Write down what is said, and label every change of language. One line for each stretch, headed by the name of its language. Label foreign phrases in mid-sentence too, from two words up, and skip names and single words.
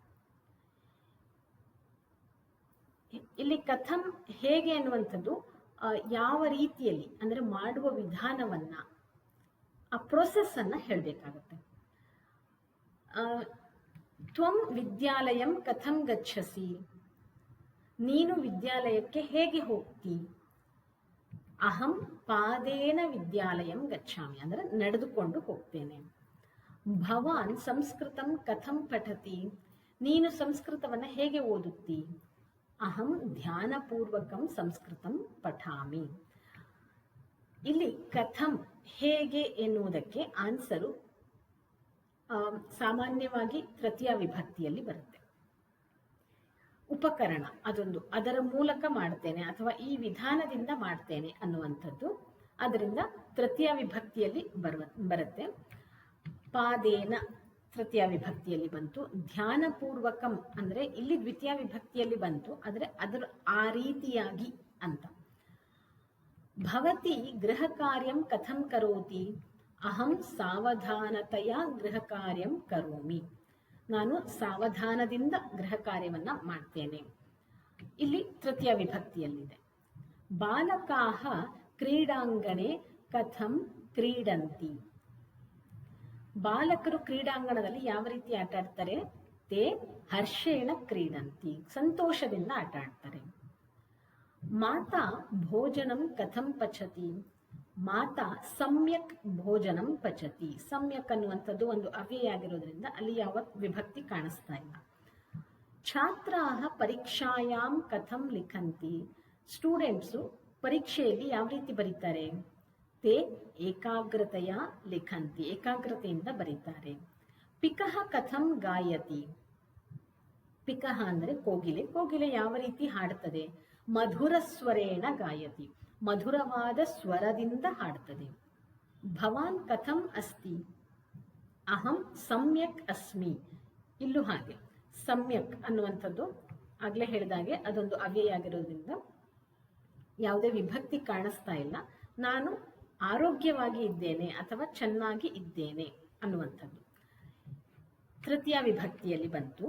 Kannada: ಇಲ್ಲಿ ಕಥಂ ಹೇಗೆ ಅನ್ನುವಂಥದ್ದು ಯಾವ ರೀತಿಯಲ್ಲಿ ಅಂದ್ರೆ ಮಾಡುವ ವಿಧಾನವನ್ನ, ಆ ಪ್ರೋಸೆಸ್ ಅನ್ನ ಹೇಳಬೇಕಾಗುತ್ತೆ.
Sanskrit: ತ್ವಂ ವಿದ್ಯಾಲಯಂ ಕಥಂ ಗಚ್ಚಸಿ,
Kannada: ನೀನು ವಿದ್ಯಾಲಯಕ್ಕೆ ಹೇಗೆ ಹೋಗ್ತಿ.
Sanskrit: ಅಹಂ ಪಾದೇನ ವಿದ್ಯಾಲಯಂ ಗಚ್ಚಾಮಿ,
Kannada: ಅಂದ್ರೆ ನಡೆದುಕೊಂಡು ಹೋಗ್ತೇನೆ.
Sanskrit: ಭವಾನ್ ಸಂಸ್ಕೃತಂ ಕಥಂ ಪಠತಿ,
Kannada: ನೀನು ಸಂಸ್ಕೃತವನ್ನ ಹೇಗೆ ಓದುತ್ತಿ.
Sanskrit: ಅಹಂ ಧ್ಯಾನಪೂರ್ವಕಂ ಸಂಸ್ಕೃತಂ ಪಠಾಮಿ.
Kannada: ಇಲ್ಲಿ ಕಥಂ ಹೇಗೆ ಎನ್ನುವುದಕ್ಕೆ ಆನ್ಸರು ಸಾಮಾನ್ಯವಾಗಿ ತೃತೀಯ ವಿಭಕ್ತಿಯಲ್ಲಿ ಬರುತ್ತೆ. ಉಪಕರಣ ಅದೊಂದು, ಅದರ ಮೂಲಕ ಮಾಡ್ತೇನೆ ಅಥವಾ ಈ ವಿಧಾನದಿಂದ ಮಾಡ್ತೇನೆ ಅನ್ನುವಂಥದ್ದು. ಅದರಿಂದ ತೃತೀಯ ವಿಭಕ್ತಿಯಲ್ಲಿ ಬರುತ್ತೆ. ಪಾದೇನ ತೃತೀಯ ವಿಭಕ್ತಿಯಲ್ಲಿ ಬಂತು. ಧ್ಯಾನಪೂರ್ವಕಂ ಅಂದ್ರೆ ಇಲ್ಲಿ ದ್ವಿತೀಯ ವಿಭಕ್ತಿಯಲ್ಲಿ ಬಂತು, ಆದರೆ ಅದರ ಆ ರೀತಿಯಾಗಿ ಅಂತ.
Sanskrit: ಭವತಿ ಗೃಹ ಕಾರ್ಯಂ ಕಥಂ ಕರೋತಿ. ಅಹಂ ಸಾವಧಾನತೆಯ ಗೃಹ ಕಾರ್ಯಂ ಕರೋಮಿ,
Kannada: ನಾನು ಸಾವಧಾನದಿಂದ ಗೃಹ ಕಾರ್ಯವನ್ನ ಮಾಡ್ತೇನೆ. ಇಲ್ಲಿ ತೃತೀಯ ವಿಭಕ್ತಿಯಲ್ಲಿದೆ.
Sanskrit: ಬಾಲಕಾಹ ಕ್ರೀಡಾಂಗಣೆ ಕಥಂ ಕ್ರೀಡಂತಿ.
Kannada: ಬಾಲಕರು ಕ್ರೀಡಾಂಗಣದಲ್ಲಿ ಯಾವ ರೀತಿ ಆಟ ಆಡ್ತಾರೆ.
Sanskrit: ತೇ ಹರ್ಷೇಣ ಕ್ರೀಡಂತಿ,
Kannada: ಸಂತೋಷದಿಂದ ಆಟ ಆಡ್ತಾರೆ.
Sanskrit: ಮಾತಾ ಭೋಜನಂ ಕಥಂ ಪಚತಿ. ಮಾತಾ ಸಮ್ಯಕ್ ಭೋಜನಂ ಪಚತಿ.
Kannada: ಸಮ್ಯಕ್ ಅನ್ನುವಂಥದ್ದು ಒಂದು ಅವ್ಯಯ ಆಗಿರೋದ್ರಿಂದ ಅಲ್ಲಿ ಯಾವ ವಿಭಕ್ತಿ ಕಾಣಿಸ್ತಾ ಇಲ್ಲ.
Sanskrit: ಛಾತ್ರಾಹ ಪರೀಕ್ಷಾಯಾಮ್ ಕಥಂ ಲಿಖಂತಿ.
Kannada: ಸ್ಟೂಡೆಂಟ್ಸು ಪರೀಕ್ಷೆಯಲ್ಲಿ ಯಾವ ರೀತಿ ಬರೀತಾರೆ.
Sanskrit: ತೇ ಏಕಾಗ್ರತೆಯ ಲಿಖಂತಿ,
Kannada: ಏಕಾಗ್ರತೆಯಿಂದ ಬರೀತಾರೆ.
Sanskrit: ಪಿಕಃ ಕಥಂ ಗಾಯತಿ. ಪಿಕಃ
Kannada: ಅಂದ್ರೆ ಕೋಗಿಲೆ. ಕೋಗಿಲೆ ಯಾವ ರೀತಿ ಹಾಡ್ತದೆ.
Sanskrit: ಮಧುರ ಸ್ವರೇಣ ಗಾಯತಿ,
Kannada: ಮಧುರವಾದ ಸ್ವರದಿಂದ ಹಾಡ್ತದೆ.
Sanskrit: ಭವಾನ್ ಕಥಂ ಅಸ್ತಿ. ಅಹಂ ಸಮ್ಯಕ್ ಅಸ್ಮಿ.
Kannada: ಇಲ್ಲೂ ಹಾಗೆ ಸಮ್ಯಕ್ ಅನ್ನುವಂಥದ್ದು ಆಗ್ಲೇ ಹೇಳಿದಾಗೆ ಅದೊಂದು ಅವ್ಯಯ ಆಗಿರೋದ್ರಿಂದ ಯಾವುದೇ ವಿಭಕ್ತಿ ಕಾಣಿಸ್ತಾ ಇಲ್ಲ. ನಾನು ಆರೋಗ್ಯವಾಗಿ ಇದ್ದೇನೆ ಅಥವಾ ಚೆನ್ನಾಗಿ ಇದ್ದೇನೆ ಅನ್ನುವಂಥದ್ದು ತೃತೀಯ ವಿಭಕ್ತಿಯಲ್ಲಿ ಬಂತು.